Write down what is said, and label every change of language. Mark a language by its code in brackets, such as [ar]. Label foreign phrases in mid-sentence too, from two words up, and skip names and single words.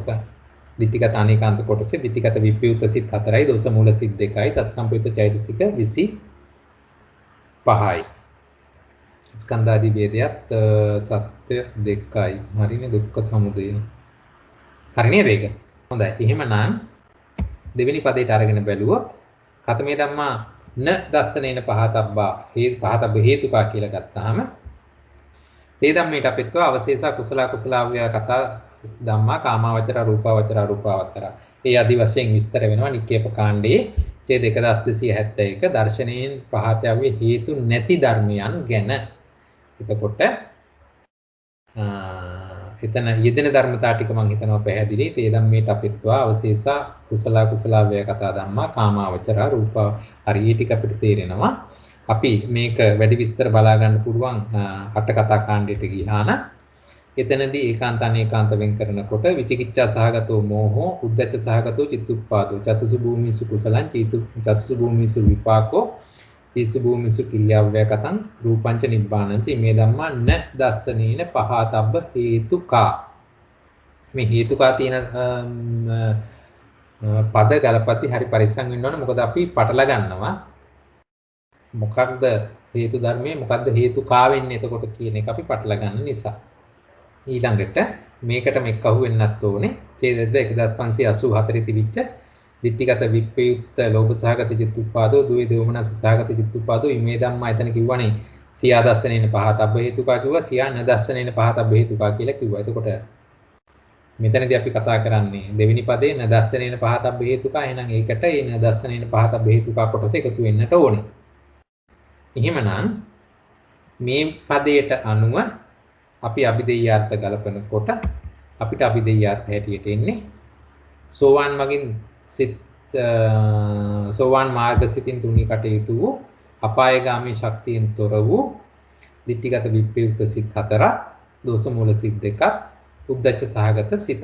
[si] ditthිගත අනේකාන්ත කොටස ditthිගත විප්‍රයුක්ත සිත් 4යි දෝෂ මූල සිත් 2යි තත් සම්පයුක්ත චෛතසික 25යි. ස්කන්ධාදී වේදයත් සත්‍ය දෙකයි. හරිනේ දුක්ඛ සමුදය. හරිනේ මේක. හොඳයි. එහෙමනම් දෙවෙනි පදයට අරගෙන බැලුවොත් [pi] කතමේ ධම්මා න දස්සනේන පහතබ්බා පහතබ්බ හේතුකා [si] කියලා ගත්තාම [pi] තේ ධම්මේට අපිටව අවශේෂ කුසල කුසලාව්‍ය කතා ධම්මා කාමාවචර රූපාවචර රූපාවචර. [si] ඒ ආදි වශයෙන් විස්තර වෙනවා නික්කේප කාණ්ඩයේ ඡේද 1271 දර්ශනයෙන් පහතව්‍ය හේතු නැති ධර්මයන් ගැන. එතකොට එතන යෙදෙන ධර්මතා ටික මම හිතනවා පැහැදිලි. [pi] තේ ධම්මේට අපිටවා අවශේෂ කුසල කුසලාව්‍ය කතා ධම්මා කාමාවචර රූප [si] හරි ටික අපිට තේරෙනවා. අපි මේක වැඩි විස්තර බලා ගන්න පුළුවන් අට කතා කාණ්ඩයට ගියාන. එතනදී ඒකාන්ත අනේකාන්ත වෙන් කරනකොට [pi] විචිකිච්ඡා සහගතෝ මෝහෝ උද්දච්ච සහගතෝ චිත්තුප්පාදෝ චතුසු භූමිසු කුසලං චතුසු භූමිසු විපාකෝ තීසු භූමිසු කිල්‍යව්‍යකතං රූපංච නිබ්බානං මේ ධම්මා න දස්සනේන පහතබ්බ හේතුකා. [si] මේ හේතුකා තියෙන පද ගලපති හරි පරිස්සම් වෙන්න ඕනේ. මොකද අපි පටල ගන්නවා මොකක්ද හේතු ධර්මයේ මොකක්ද හේතුකා වෙන්නේ එතකොට කියන එක අපි පටල ගන්න නිසා. ඊළඟට මේකටම එක්ක අහු වෙන්නත් ඕනේ. ඡේදද 1584 තිබිච්ච [pi] ditthිගත විප්‍රයුක්ත ලෝභ සහගත චිත්තුප්පාදෝ ද්වේ දෝමනස සහගත චිත්තුප්පාදෝ ඉමේ ධම්මා [si] එතන කිව්වනේ [pi] සියා දස්සනේන පහතබ්බ හේතුකා කිව්වා. සියා න දස්සනේන පහතබ්බ හේතුකා [si] කියලා කිව්වා. එතකොට මෙතනදී අපි කතා කරන්නේ දෙවෙනි පදේ [pi] න දස්සනේන පහතබ්බ හේතුකා. [si] එහෙනම් ඒකට ඒ [pi] න දස්සනේන පහතබ්බ හේතුකා [si] කොටස එකතු වෙන්නට ඕනේ. එහෙමනම් මේ පදයට අනුව අපි අභිදෙය්‍යාර්ථ ගලපනකොට අපිට අභිදෙය්‍යාර්ථ හැටියට එන්නේ සෝවාන් මගින් සිත් සෝවාන් මාර්ග සිතින් තුනී කටයුතු වූ අපායගාමී ශක්තියෙන් තොර වූ ditthිගත විප්‍රයුක්ත සිත් 4ක් දෝෂ මූල සිත් 2ක් උද්දච්ච සහගත සිතක්.